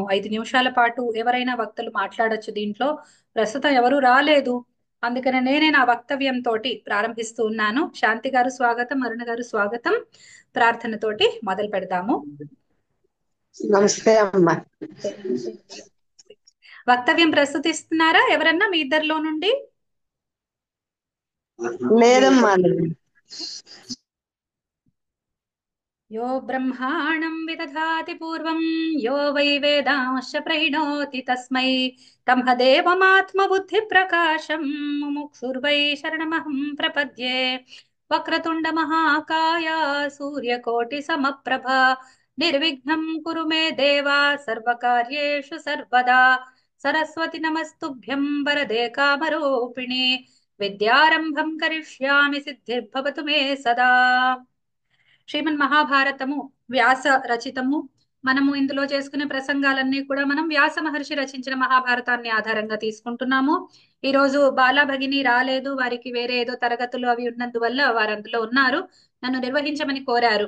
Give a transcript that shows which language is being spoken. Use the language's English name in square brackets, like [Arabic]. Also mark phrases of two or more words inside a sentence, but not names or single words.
[Telugu] 5 నిమిషాల పాటు ఎవరైనా వక్తలు మాట్లాడొచ్చు. దీంట్లో ప్రస్తుతం ఎవరు రాలేదు, అందుకనే నేనే నా వక్తవ్యం తోటి ప్రారంభిస్తూ ఉన్నాను. శాంతి గారు స్వాగతం, అరుణ గారు స్వాగతం. ప్రార్థనతోటి మొదలు పెడదాము. నమస్తే అమ్మా. వక్తవ్యం ప్రస్తుతిస్తున్నారా ఎవరన్నా మీ ఇద్దరిలో నుండి? లేదమ్మా. [Sanskrit] यो ब्रह्माणं विदधाति पूर्वं यो वै वेदांश्च प्रणोति तस्मै तमहदेवमात्मबुद्धिप्रकाशं मुमुक्षुर्वै शरणमहं प्रपद्ये। वक्रतुण्डमहाकाय सूर्यकोटिसमप्रभा निर्विघ्नं कुरु मे देवा सर्वकार्येषु सर्वदा। सरस्वति नमस्तुभ्यं वरदे कामरूपिणे विद्यारम्भं करिष्यामि सिद्धिर्भवतु मे सदा। [Telugu] శ్రీమన్ మహాభారతము వ్యాస రచితము. మనము ఇందులో చేసుకునే ప్రసంగాలన్నీ కూడా మనం వ్యాస మహర్షి రచించిన మహాభారతాన్ని ఆధారంగా తీసుకుంటున్నాము. ఈ రోజు బాలా భగిని రాలేదు, వారికి వేరే ఏదో తరగతులు అవి ఉన్నందువల్ల వారు అందులో ఉన్నారు. నన్ను నిర్వహించమని కోరారు.